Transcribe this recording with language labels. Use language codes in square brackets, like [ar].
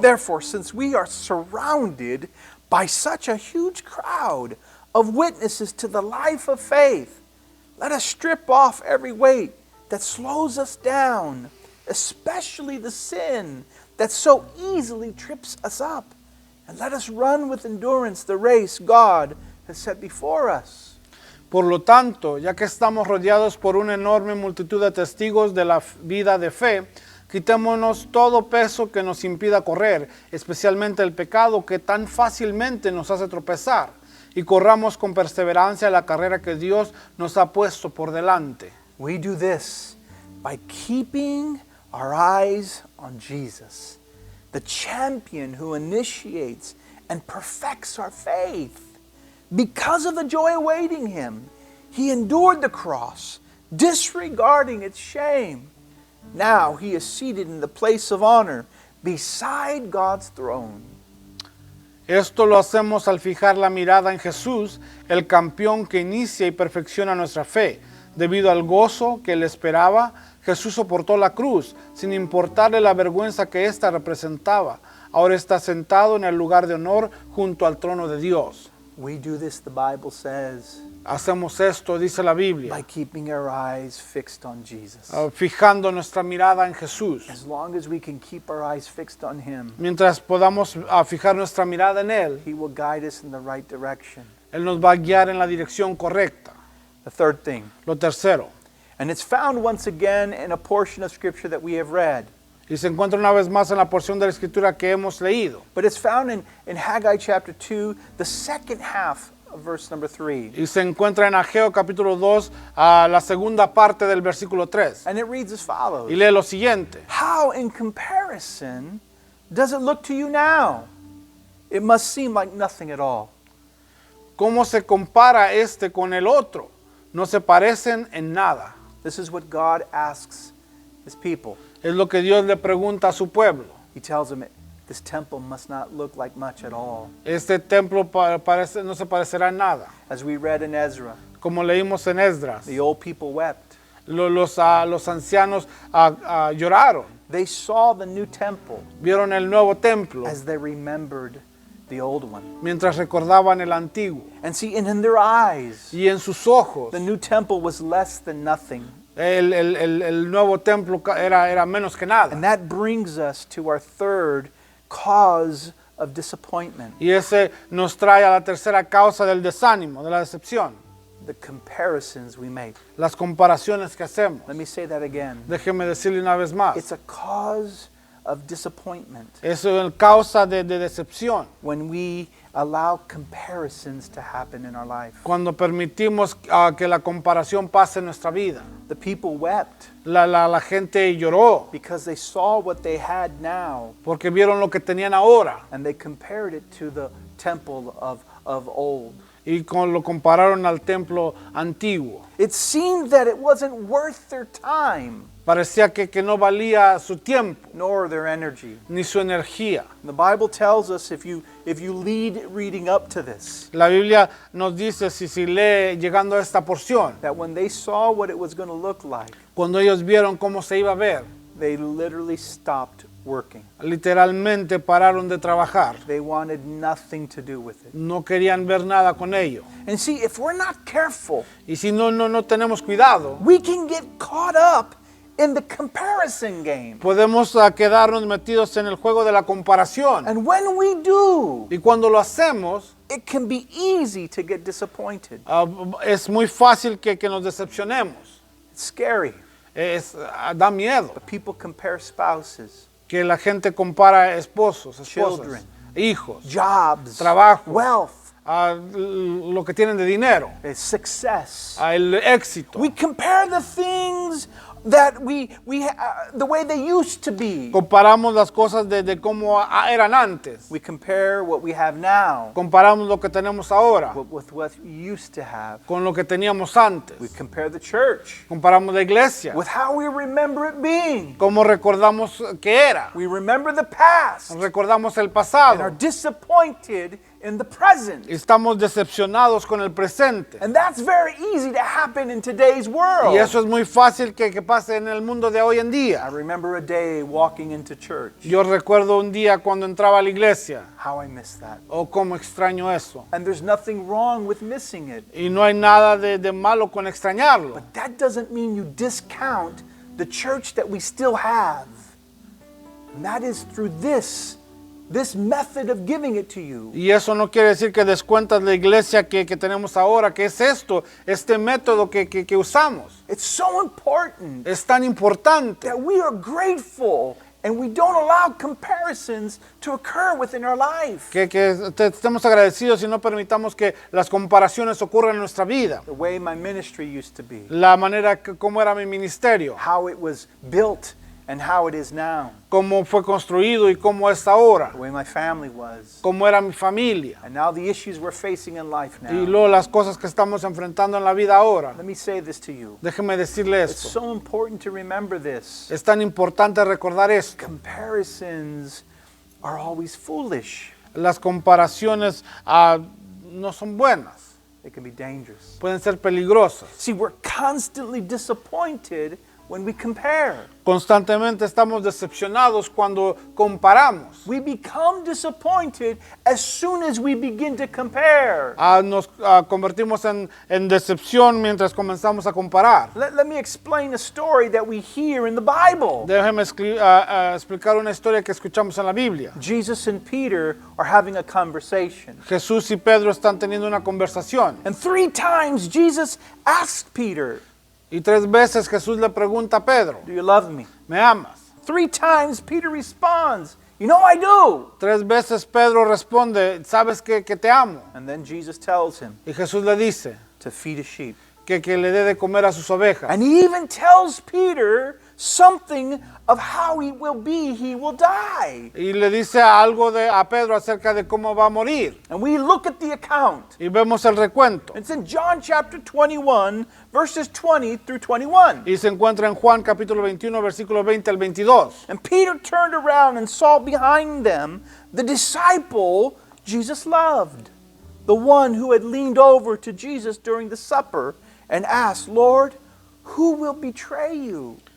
[en] Therefore, since we are surrounded by such a huge crowd of witnesses to the life of faith, let us strip off every weight that slows us down, especially the sin that so easily trips us up, and let us run with endurance the race God has set before us. [es] Por lo tanto, ya que estamos rodeados por una enorme multitud de testigos de la vida de fe, quitémonos todo peso que nos impida correr, especialmente el pecado que tan fácilmente nos hace tropezar, y corramos con perseverancia la carrera que Dios nos ha puesto por delante. [en] We do this by keeping our eyes on Jesus, the champion who initiates and perfects our faith. Because of the joy awaiting Him, He endured the cross, disregarding its shame. Now He is seated in the place of honor beside God's throne. [es] Esto lo hacemos al fijar la mirada en Jesús, el campeón que inicia y perfecciona nuestra fe. Debido al gozo que le esperaba, Jesús soportó la cruz, sin importarle la vergüenza que ésta representaba. Ahora está sentado en el lugar de honor junto al trono de Dios. [en] We do this, the Bible says, [es] Hacemos esto, dice la Biblia, [en] by keeping our eyes fixed on Jesus. [es] fijando nuestra mirada en Jesús. [en] As long as we can keep our eyes fixed on Him, [es] Mientras podamos fijar nuestra mirada en Él, [en] He will guide us in the right direction. [es] Él nos va a guiar en la dirección correcta. [en] The third thing, [es] Lo tercero, [en] and it's found once again in a portion of Scripture that we have read, [es] y se encuentra una vez más en la porción de la Escritura que hemos leído. [en] but it's found in Haggai chapter 2, the second half of verse number 3. [es] Y se encuentra en Ageo capítulo 2, a la segunda parte del versículo 3. [en] And it reads as follows. [es] Y lee lo siguiente. [en] How in comparison does it look to you now? It must seem like nothing at all. [es] ¿Cómo se compara este con el otro? No se parecen en nada. [en] This is what God asks His people. [es] Es lo que Dios le pregunta a su pueblo. [en] He tells them this temple must not look like much at all. [es] Este templo no se parecerá en nada. [en] As we read in Ezra, [es] Como leímos en Esdras, [en] the old people wept. [es] los ancianos lloraron. [en] They saw the new temple [es] Vieron el nuevo templo [en] as they remembered the old one. [es] mientras recordaban el antiguo. [en] And see, and in their eyes, [es] Y en sus ojos, [en] the new temple was less than nothing. [es] el nuevo templo era menos que nada. [en] And that brings us to our third cause of disappointment, [es] Y ese nos trae a la tercera causa del desánimo, de la decepción. [en] the comparisons we make. [es] Las comparaciones que hacemos. [en] Let me say that again. [es] Déjeme decirle una vez más. [en] It's a cause of disappointment [es] Eso es causa de decepción. [en] when we allow comparisons to happen in our life. [es] Cuando permitimos que la comparación pase en nuestra vida. [en] The people wept [es] La gente lloró [en] because they saw what they had now [es] porque vieron lo que tenían ahora [en] and they compared it to the temple of old. [es] y lo compararon al templo antiguo. [en] It seemed that it wasn't worth their time [es] Parecía que no valía su tiempo [en] nor their energy. [es] ni su energía. [en] The Bible tells us if you lead reading up to this, [es] La Biblia nos dice, si lee llegando a esta porción, [en] that when they saw what it was going to look like, [es] cuando ellos vieron cómo se iba a ver, [en] they literally stopped working. [es] literalmente pararon de trabajar. [en] They wanted nothing to do with it. [es] No querían ver nada con ello. [en] And see, if we're not careful, [es] Y si no tenemos cuidado, [en] we can get caught up in the comparison game. [es] podemos quedarnos metidos en el juego de la comparación. [en] And when we do, [es] Y cuando lo hacemos, [en] it can be easy to get disappointed. [es] es muy fácil que nos decepcionemos. [en] It's scary. [es] Da miedo [en] But people compare spouses, [es] que la gente compara esposos, esposas, [en] Children. [es] hijos, [en] jobs, [es] trabajo, [en] wealth, [es] lo que tienen de dinero, [en] success. [es] el éxito. [en] We compare the things that the way they used to be. [es] Comparamos las cosas de cómo eran antes. [en] We compare what we have now [es] Comparamos lo que tenemos ahora [en] with what we used to have. [es] con lo que teníamos antes. [en] We compare the church [es] Comparamos la iglesia, [en] with how we remember it being. [es] cómo recordamos que era. [en] We remember the past [es] Recordamos el [en] and are [es] pasado. [en] disappointed in the present. [es] Estamos decepcionados con el presente. [en] And that's very easy to happen in today's world. [es] Y eso es muy fácil que pase en el mundo de hoy en [en] I [es] día. [en] remember a day walking into church. [es] Yo recuerdo un día cuando entraba a la iglesia. [en] How I miss that. [es] Oh, cómo extraño eso. [en] And there's nothing wrong with missing it. [es] Y no hay nada de malo con extrañarlo. [en] But that doesn't mean you discount the church that we still have. And that is through this method of giving it to you. [es] Y eso no quiere decir que descuentas la iglesia que tenemos ahora, que es este método que usamos. [en] It's so important [es] Es tan importante [en] that we are grateful and we don't allow comparisons to occur within our life. [es] que estemos agradecidos y no permitamos que las comparaciones ocurran en nuestra vida. [en] The way my ministry used to be, [es] La manera como era mi ministerio, [en] how it was built and how it is now, [es] cómo fue construido y cómo es ahora, [en] the way my family was, [es] cómo era mi familia [en] and now the issues we're facing in life [es] y [en] now. [es] luego las cosas que estamos enfrentando en la vida ahora. [en] Let me say this to you. [es] Déjeme decirle [en] It's [es] esto. [en] so important to remember this. [es] Es tan importante recordar esto. [en] Comparisons are always foolish. [es] Las comparaciones no son buenas, [en] They can be dangerous. [es] pueden ser peligrosas. [en] See, we're constantly disappointed when we compare. [es] Constantemente estamos decepcionados cuando comparamos. [en] We become disappointed as soon as we begin to compare. [es] Nos convertimos en decepción mientras comenzamos a comparar. [en] Let me explain a story that we hear in the Bible. [es] Déjeme explicar una historia que escuchamos en la Biblia. [en] Jesus and Peter are having a conversation. [es] Jesús y Pedro están teniendo una conversación. [en] And 3 times Jesus asked Peter, [es] Y 3 veces Jesús le pregunta a Pedro, [en] "Do you love me?" [es] ¿me amas? [en] 3 times Peter responds, "You know I do." [es] 3 veces Pedro responde, ¿sabes que te amo? [en] And then Jesus tells him [es] Y Jesús le dice [en] to feed a sheep. [es] que le dé de comer a sus ovejas. [en] And he even tells Peter something of how he will die. [es] Y le dice algo a Pedro acerca de cómo va a morir. [en] And we look at the account. [es] Y vemos el recuento. [en] It's in John chapter 21, verses 20 through 21. [es] Y se encuentra en Juan capítulo 21, versículo 20 al 22. [en] And Peter turned around and saw behind them the disciple Jesus loved, the one who had leaned over to Jesus during the supper and asked, "Lord, who will betray you?"